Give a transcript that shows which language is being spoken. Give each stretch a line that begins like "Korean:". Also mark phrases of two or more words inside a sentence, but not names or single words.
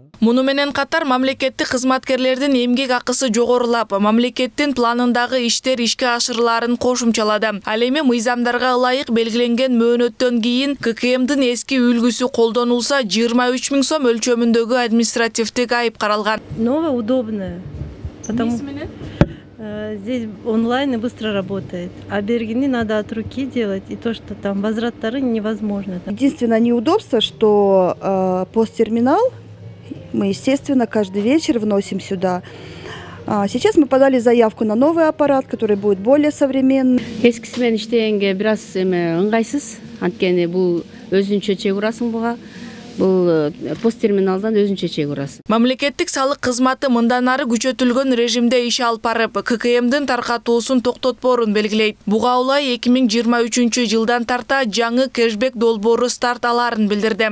Kyrgyz: Муну менен катар мамлекеттик кызматкерлердин эмгек акысы жогорулап, мамлекеттин планындагы иштер ишке ашырыларын кошумчалады. Ал эми мыйзамдарга ылайык белгиленген мөөнөттөн кийин ККМдин эски үлгүсү колдонулса, 23 миң сом өлчөмүндөгү административдик айып каралган.
Russian: Новое, удобное. Здесь онлайн и быстро работает. А бергини надо от руки делать, и то, что там возвраттары невозможно. Единственное неудобство, что посттерминал мы, естественно, каждый вечер вносим сюда. Сейчас мы подали заявку на новый аппарат, который будет более современный.
Kyrgyz: Эскиси менен иштегенге бир аз ыңгайсыз. Анткени бул өзүнчө чек урасың буга. Бул посттерминалдан өзүнчө чек урасың. Мамлекеттик салык кызматы мындан ары күчөтүлгөн режимде иш алып барып, ККМдин таркатуусун токтотпоорун белгилейт. Буга улай 2023 жылдан тарта жаңы кэшбек долбоору старт аларын билдирди.